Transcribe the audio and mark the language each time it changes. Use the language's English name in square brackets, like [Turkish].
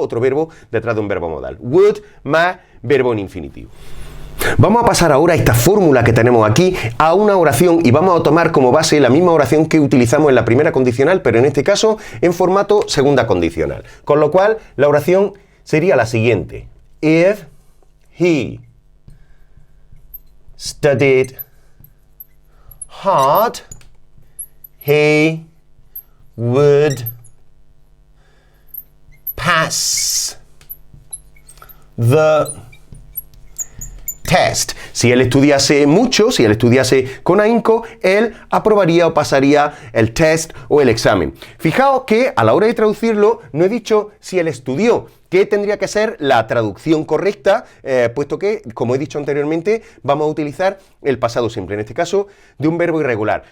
[Spanish] Otro verbo detrás de un verbo modal. Would más verbo en infinitivo. Vamos a pasar ahora esta fórmula que tenemos aquí a una oración y vamos a tomar como base la misma oración que utilizamos en la primera condicional, pero en este caso en formato segunda condicional. Con lo cual, la oración sería la siguiente. [English] If he studied hard, he would pass the test. [Spanish] Si él estudiase mucho, si él estudiase con ahínco, él aprobaría o pasaría el test o el examen. Fijaos que a la hora de traducirlo no he dicho si él estudió, que tendría que ser la traducción correcta, puesto que, como he dicho anteriormente, vamos a utilizar el pasado simple, en este caso, de un verbo irregular.